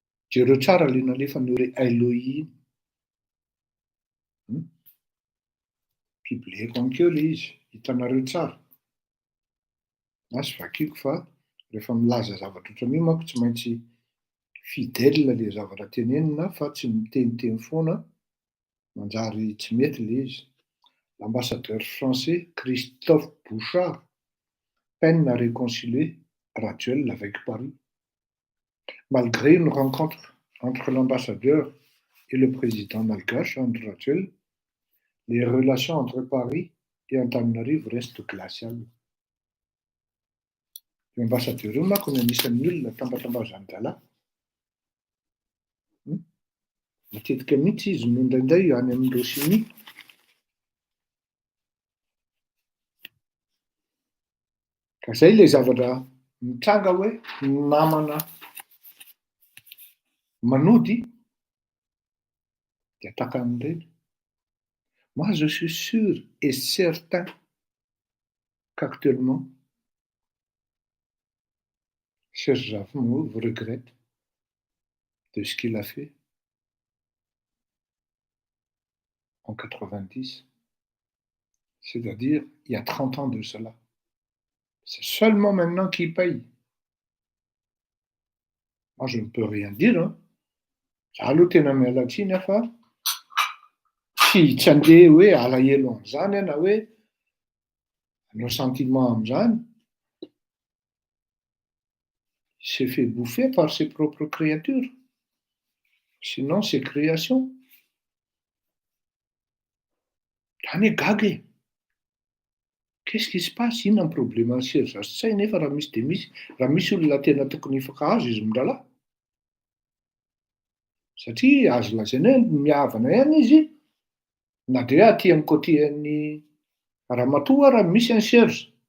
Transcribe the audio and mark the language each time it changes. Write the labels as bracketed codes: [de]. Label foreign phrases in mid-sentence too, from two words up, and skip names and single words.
[mg] Jereo tsara le nalefany hoe Elohim. Biblieko ankeo le izy, hitanareo tsara. Asy vakiako fa rehefa milaza zavatra ohatran'io manko tsy maintsy fidèle le zavatra tenenina fa tsy miteniteny foana, manjary tsy mety le izy. [fr] L'ambassadeur français Christophe Bouchard peine à réconcilier Ratuel avec Paris. Malgré une rencontre entre l'ambassadeur et le président malgache, Andry Rajoelina, les relations entre Paris et Antananarivo restent glaciales. [mg] Io ambassadeur io manko ny anisan'ny olona tambatambazany dala. Matetika mihitsy izy no indraindray any amin'ny Rosia. Ka zay le zavatra mitranga hoe namana manody dia tahaka amin'ireny. [fr] Moi, je suis sûr et certain qu'actuellement, Serge Zavamauva regrette de ce qu'il a fait en 90, c'est-à-dire il y a 30 ans de cela. C'est seulement maintenant qu'il paye. Moi, je ne peux rien dire. [mg] Zalo tena miala tsiny fa tsy andeha hoe alahelo amin'izany na hoe hanao sentiment amin'izany. [fr] Il s'est fait bouffer par ses propres créatures. Sinon, ses créations. [mg] Zany hoe gaga e. [fr] Qu'est-ce qui se passe? [mg] Inona ny problème ny Serge sy tsay nefa raha misy dia misy. Raha misy olona tena tokony hifankahazo izy mirahalahy. Satria azo lazaina hoe mihavana ihany izy. Na dia aty amin'ny côté an'ny Ramatoa raha misy an'i Serge.